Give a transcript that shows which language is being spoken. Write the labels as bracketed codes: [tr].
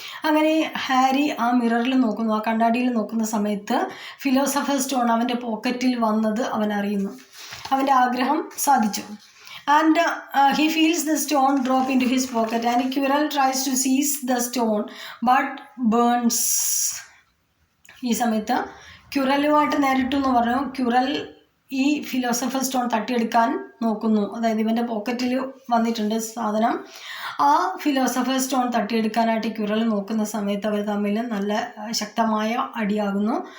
[ml] അങ്ങനെ ഹാരി ആ മിററിൽ നോക്കുന്നു, ആ കണ്ണാടിയിൽ നോക്കുന്ന സമയത്ത് ഫിലോസഫർ സ്റ്റോൺ അവൻ്റെ പോക്കറ്റിൽ വന്നത് അവൻ അറിയുന്നു, അവൻ്റെ ആഗ്രഹം സാധിച്ചു. And [en] he feels the stone drop into his pocket and Quirrell tries to seize the stone but burns. [ml] ഈ സമയത്ത് ക്യുറലുമായിട്ട് നേരിട്ടു എന്ന് പറഞ്ഞു. ക്യുറൽ ഈ ഫിലോസഫർ സ്റ്റോൺ തട്ടിയെടുക്കാൻ നോക്കുന്നു, അതായത് ഇവൻ്റെ പോക്കറ്റിൽ വന്നിട്ടുണ്ട് സാധനം. ആ ഫിലോസഫർ സ്റ്റോൺ തട്ടിയെടുക്കാനായിട്ട് ക്യുറൽ നോക്കുന്ന സമയത്ത് അവർ തമ്മിൽ നല്ല ശക്തമായ അടിയാകുന്നു.